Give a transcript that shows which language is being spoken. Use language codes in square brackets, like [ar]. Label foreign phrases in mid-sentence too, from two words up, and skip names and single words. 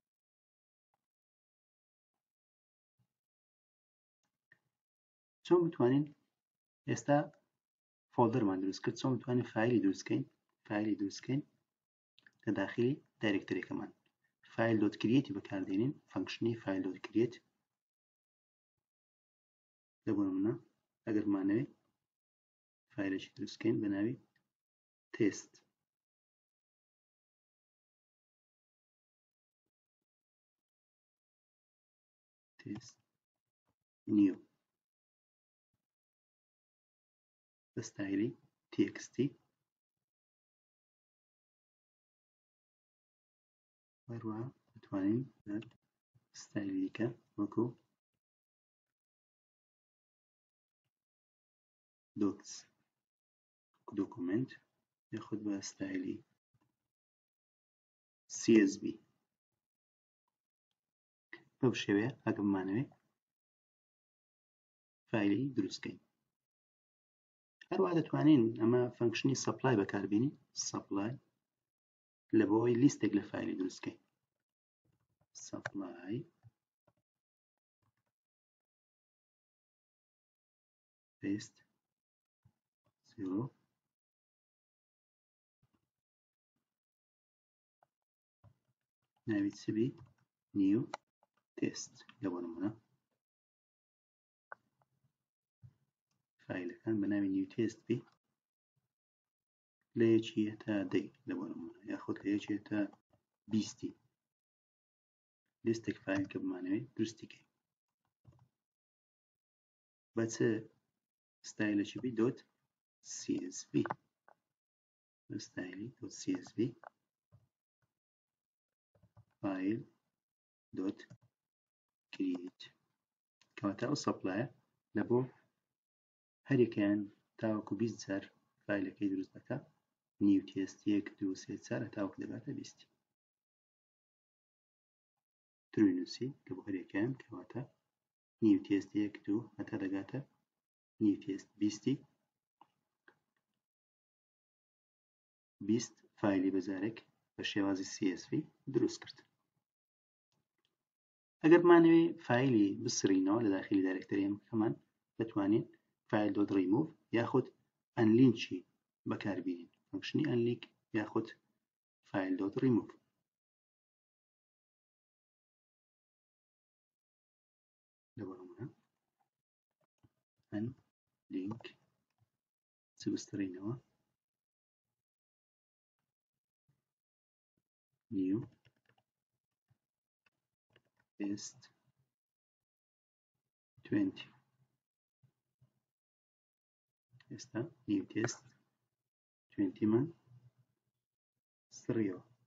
[ckb] چۆن بتوانین ئێستا فۆڵدەرمان دروست کرد، چۆن بتوانین فایلی دروستکەین لە داخلی دایرێکتەریەکەمان. file.create بەکاردێنین، فانکشنی file.create لە بۆ نمونە ئەگەر مانەوێت فایلێکی دروستکەین بە ناوی test new بە ستایلی txt هەروەها دەتوانین ستایلی دیکە وەکو docs دوکومنت یاخود بە ستایلی CSV بەو شێوەیە ئەگە بمانەوێت فایلی دروستکەین. هەروەها دەتوانین ئەمە فانکشنی supply بەکاربێنین، supply لە بۆ ئەوەی لیستێک لە فایلی دروستکەین. [en] supply paste [ckb] 0 ناوی چبی [en] new test [ckb] لە بۆ نمونە فایلەکان بە ناوی [en] new test [ckb] بی لە یەکی هەتا 10 لە بۆ نمونە یاخود لە یەکی هەتا 20 لیستێک فایل کە بمانەوێت دروستیکەین بە چ ستایلێکی بی .csv ستایلی [en] .csv file [ckb] .create کەواتە ئەو سەپلایە لە بۆ هەرێکیان تاوەکو 20 جار فایلەکەی دروست دەکا [en] new test [ckb] 1 2 3 4 تاوەکو دەباتە 20 ترنووسی لە بۆ هەرێکیان کەواتە [en] new test [ckb] 1 2 هەتا دەگاتە [en] new test [ckb] 20 فایلی بەجارێک بە شێوازی CSV دروست کرد. ئەگەر بمانەوێت فایلی بسڕینەوە لە داخلی دایرێکتەریەکەمان دەتوانین file.remove یاخود unlinkی بەکاربێنین، فانکشنی unlink یاخود file.remove. لە بۆ نمونە unlink چ بستڕینەوە [en] new test [ckb] 20 ئێستا [en] new test [ckb] 20 من سڕیەوە.